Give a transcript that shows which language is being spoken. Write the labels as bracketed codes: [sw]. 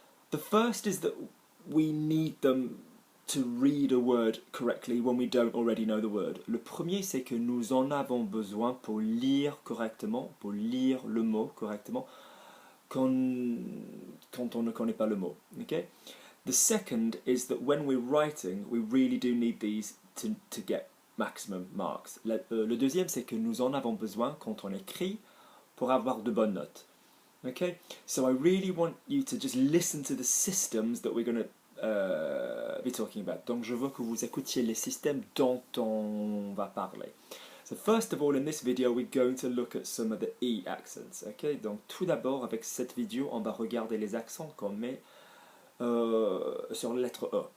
[en] The first is that we need them to read a word correctly when we don't already know the word. [fr] Le premier, c'est que nous en avons besoin pour lire correctement, pour lire le mot correctement, quand on ne connaît pas le mot. [en] Okay? The second is that when we're writing, we really do need these to get maximum marks. [fr] Le deuxième, c'est que nous en avons besoin quand on écrit pour avoir de bonnes notes. Okay? [en] So I really want you to just listen to the systems that we're going to be talking about. [fr] Donc je veux que vous écoutiez les systèmes dont on va parler. [en] So first of all, in this video, we're going to look at some of the E accents. Okay? [fr] Donc tout d'abord, avec cette vidéo, on va regarder les accents qu'on met sur la lettre E.